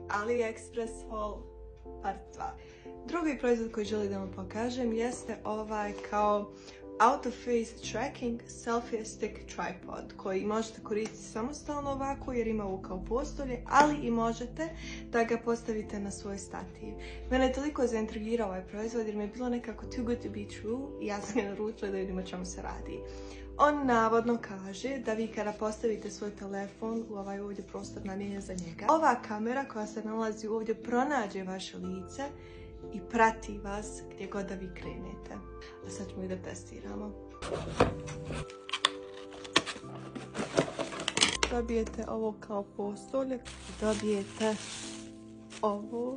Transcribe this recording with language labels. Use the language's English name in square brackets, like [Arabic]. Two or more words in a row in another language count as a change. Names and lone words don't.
[English] AliExpress haul part 2. [Bosnian] Drugi proizvod koji želim da vam pokažem jeste ovaj kao [English] Auto-Face Tracking Selfie Stick Tripod [Bosnian] koji možete koristiti samostalno ovako jer ima ovo kao postolje, ali i možete da ga postavite na svoj stativ. Mene je toliko zaintrigirao ovaj proizvod jer mi je bilo nekako [English] too good to be true [Bosnian] i ja sam ga naručila da vidim o čemu se radi. On navodno kaže da vi kada postavite svoj telefon u ovaj ovdje prostor namijenjen za njega, ova kamera koja se nalazi ovdje pronađe vaše lice i prati vas gdje god da vi krenete. A sad ćemo i da testiramo. Dobijete ovo kao postolje, dobijete ovo.